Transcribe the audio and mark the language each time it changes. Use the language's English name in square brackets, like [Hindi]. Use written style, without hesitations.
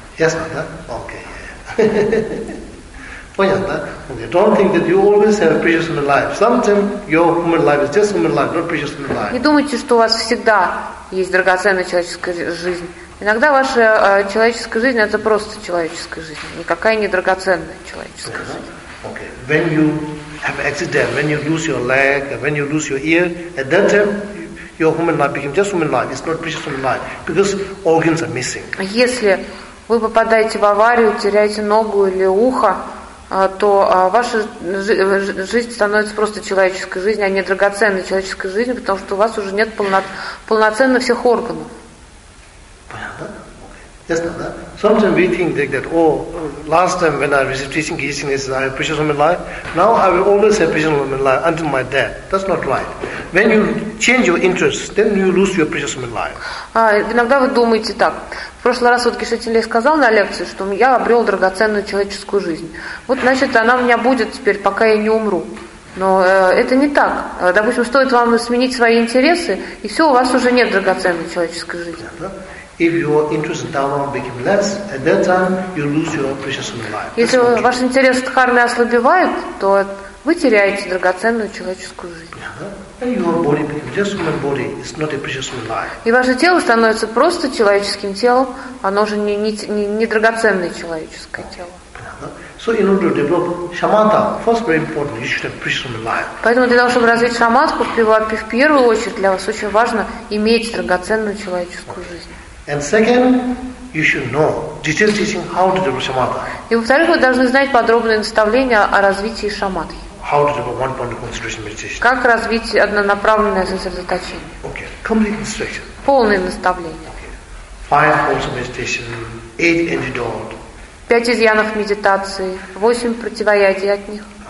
[Russian] Ясно, да? Okay. Понятно. Okay. [English] Don't think that you always have precious life. Sometimes your human life is just human life, not precious life. [Russian] Не думайте, что у вас всегда есть драгоценная человеческая жизнь. Иногда ваша человеческая жизнь это просто человеческая жизнь, никакая не драгоценная человеческая жизнь. [English] Okay. When you have accident, when you lose your leg, when you lose your ear, at that time your human life becomes just human life. It's not precious human life because organs are missing. [Russian] Если вы попадаете в аварию, теряете ногу или ухо, то ваша жизнь становится просто человеческой жизнью, а не драгоценной человеческой жизнью, потому что у вас уже нет полноценно всех органов. [English] Понятно? Okay. Yes, no, no. Sometimes we think that, oh, last time when I received teaching, I had precious human life, now I will always have precious human life until my death. That's not right. When you change your interests, then you lose your precious life. [Russian] А иногда вы думаете так. В прошлый раз вот Кишетилей сказал на лекции, что я обрел драгоценную человеческую жизнь. Вот значит, она у меня будет теперь, пока я не умру. Но это не так. Допустим, стоит вам сменить свои интересы, и все, у вас уже нет драгоценной человеческой жизни. [English] If your interest in dharma became less, at that time you lose your precious life. That's [Russian] Если ваш интерес к дхарме ослабевает, то вы теряете драгоценную человеческую жизнь. [English] And your body becomes just human body. It's not a precious life. [Russian] И ваше тело становится просто человеческим телом, оно уже не драгоценное человеческое тело. [English] So in order to develop shamatha, first very important, you should have precious life. [Russian] Поэтому для того, чтобы развить шаматху, в первую очередь для вас очень важно иметь драгоценную человеческую жизнь. [English] And second, you should know detailed teaching how to develop shamatha. [Russian] И во-вторых, вы должны знать подробные наставления о развитии шаматхи. [English] How to develop one-pointed concentration meditation. [Russian] Как развить однонаправленное сосредоточение. [English] Okay, complete instruction. [Russian] Полное наставление. [English] Five forms of meditation, eight antidotes. [Russian] Пять изъянов медитации, восемь противоядий от них.